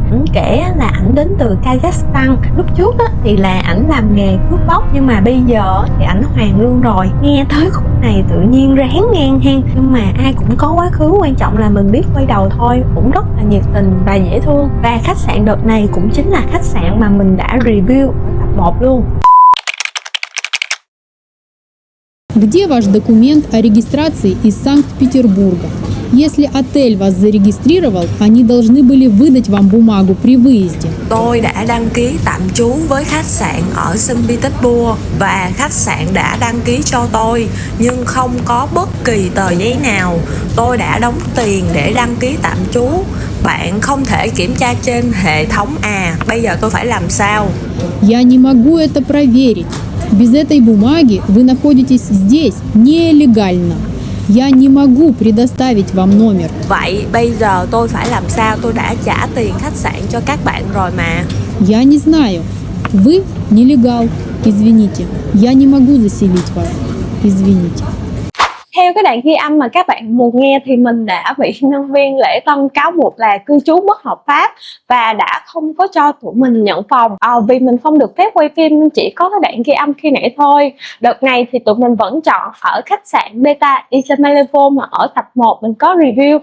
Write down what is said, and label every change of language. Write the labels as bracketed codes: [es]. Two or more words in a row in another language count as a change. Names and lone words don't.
[vi] Ảnh kể là ảnh đến từ Kazakhstan. Lúc trước á, thì là ảnh làm nghề cướp bóc, nhưng mà bây giờ thì ảnh hoàn lương rồi. Nghe tới khúc này tự nhiên ráng ngang hen, nhưng mà ai cũng có quá khứ, quan trọng là mình biết quay đầu thôi. Cũng rất là nhiệt tình và dễ thương. Và khách sạn đợt này cũng chính là khách sạn mà mình đã review ở tập 1 luôn. [ru] Где ваш документ о регистрации из Санкт-Петербурга? Если отель вас зарегистрировал, они должны были выдать вам бумагу при выезде. [vi] Tôi đã đăng ký tạm trú với khách sạn ở Saint Petersburg và khách sạn đã đăng ký cho tôi, nhưng không có bất kỳ tờ giấy nào. Tôi đã đóng tiền để đăng ký tạm trú. Bạn không thể kiểm tra trên hệ thống à? Bây giờ tôi phải làm sao? [ru] Я не могу это проверить. Без этой бумаги вы находитесь здесь нелегально. Я не могу предоставить вам номер. [vi] Vậy bây giờ tôi phải làm sao? Tôi đã trả tiền khách sạn cho các bạn rồi mà. [ru] Я не знаю. Вы нелегал. Извините. Я не могу заселить вас. Извините. [vi] Theo cái đoạn ghi âm mà các bạn vừa nghe thì mình đã bị nhân viên lễ tân cáo buộc là cư trú bất hợp pháp và đã không có cho tụi mình nhận phòng. Vì mình không được phép quay phim nên chỉ có cái đoạn ghi âm khi nãy thôi. Đợt này thì tụi mình vẫn chọn ở khách sạn Beta Ismailov mà ở tập 1 mình có review.